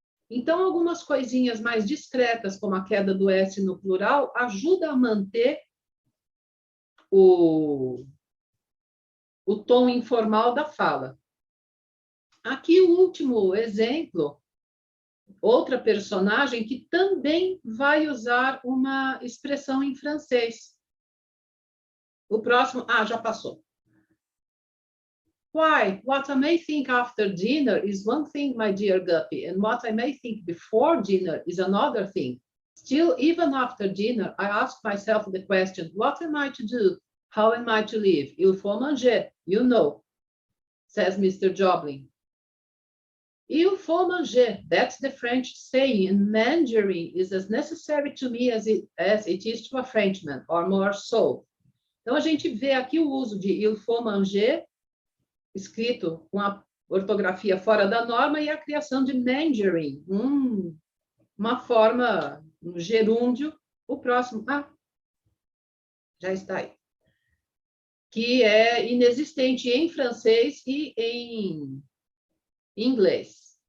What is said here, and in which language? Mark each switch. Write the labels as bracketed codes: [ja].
[pt] Então, algumas coisinhas mais discretas, como a queda do S no plural, ajuda a manter o tom informal da fala. Aqui o último exemplo, outra personagem que também vai usar uma expressão em francês. O próximo, já passou. Why? [en] What I may think after dinner is one thing, my dear Guppy, and what I may think before dinner is another thing. Still, even after dinner, I ask myself the question, what am I to do? How am I to live? [fr] Il faut manger, [en] you know, says Mr. Joblin. [fr] Il faut manger, [en] that's the French saying, and Mandarin is as necessary to me as it is to a Frenchman, or more so. [pt] Então, a gente vê aqui o uso de [fr] il faut manger, [pt] escrito com a ortografia fora da norma, e a criação de Mandarin, uma forma, um gerúndio. O próximo, já está aí, que é inexistente em francês e em inglês.